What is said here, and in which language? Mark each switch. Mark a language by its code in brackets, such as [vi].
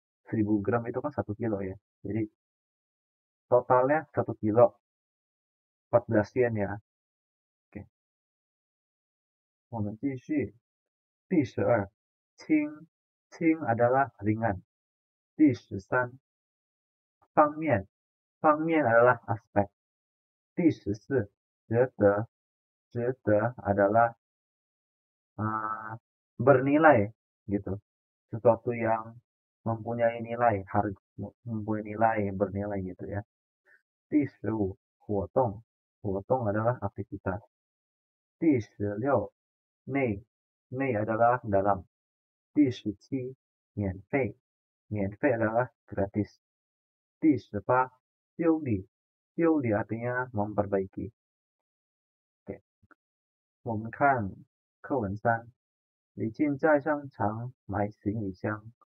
[id] 1000 gram itu kan 1 kilo ya. Jadi totalnya 1 kilo 14 yen ya. Oke. [zh] 我们继续。第12，轻，轻 [id] adalah ringan. [zh] 第13，方面，方面 [id] adalah aspek. [zh] 第14，值得，值得 [id] adalah bernilai gitu. Sesuatu yang mempunyai nilai, harga mempunyai nilai, bernilai gitu ya. [zh] 第15，活动，活动 [id] adalah aktivitas. [zh] 第16，内，内 [id] adalah dalam. [zh] 第17，免费，免费 [id] adalah gratis. [zh] 第18，修理，修理 [id] artinya memperbaiki. Oke. [zh] 我们看课文3，李静在商场买行李箱。